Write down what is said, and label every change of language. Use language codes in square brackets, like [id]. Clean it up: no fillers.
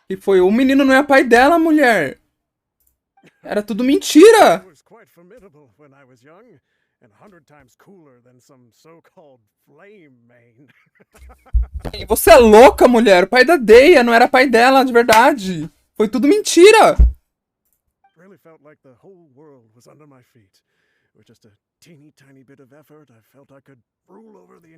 [pt] E foi, o menino não é pai dela, mulher. Era tudo mentira. [en] He was quite formidable when I was young, and 100 times cooler than some so-called flame main. [pt] E você é louca, mulher. O pai da Deia não era pai dela, de verdade. Foi tudo mentira. [en] Really felt like the whole world was under my feet. With just a teeny tiny bit of effort, I felt I could rule over the...